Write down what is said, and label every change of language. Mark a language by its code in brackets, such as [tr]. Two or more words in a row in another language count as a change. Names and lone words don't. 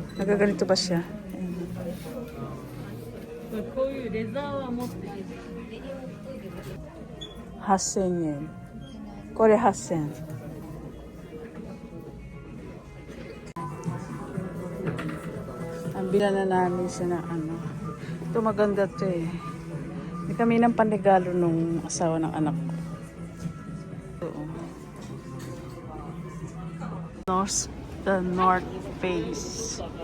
[tl] Nagaganito ba siya? [ja] こういうレザーは持ってる。 8,000 yen. これ8,000. [tl] Ang bila na namin siya na ano. Ito maganda to eh. Hindi kami ng panregalo nung asawa ng anak ko. Ito. The North Face.